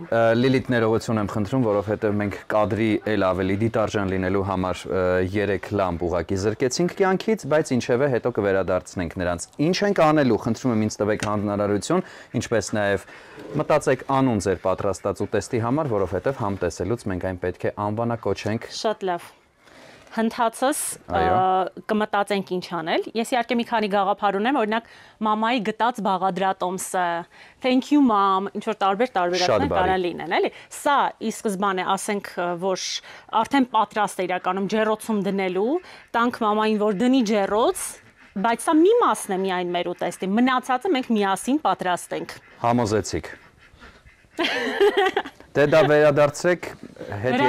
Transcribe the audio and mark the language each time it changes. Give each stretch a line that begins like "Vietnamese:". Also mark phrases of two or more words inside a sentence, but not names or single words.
Armenian: Լիլիթ, ներողություն եմ խնդրում, որովհետև մենք կադրի էլ ավելի դիտարժան լինելու համար 3 լամպ ուղակի զրկեցինք կյանքից, բայց ինչևէ հետո կվերադարձնենք նրանց։ Ինչ ենք անելու, խնդրում եմ ինձ տվեք հանրարարություն, ինչպես նաև մտածեք անուն ձեր պատրաստած ուտեստի համար, որովհետև համ տեսելուց մենք այն պետք է անվանակոչենք։ Շատ լավ։ Հնդածս կմտածենք ինչ անել։ Ես իհարկե մի քանի գաղափար ունեմ, օրինակ մամայի գտած բաղադրատոմսը,
English: thank you mom,
Armenian: ինչ որ տարբեր տարբերակներ կարող լինեն, էլի։ Սա ի սկզբանե ասենք, որ արդեն պատրաստ է իրականում ջեռոցում դնելու, տանք մամային, որ դնի ջեռոց, բայց սա մի մասն է միայն մեր ուտեստի, մնացածը մենք միասին պատրաստենք։ Համոզեցիք։ Դե դա վերադարձրեք, հետ եկեք։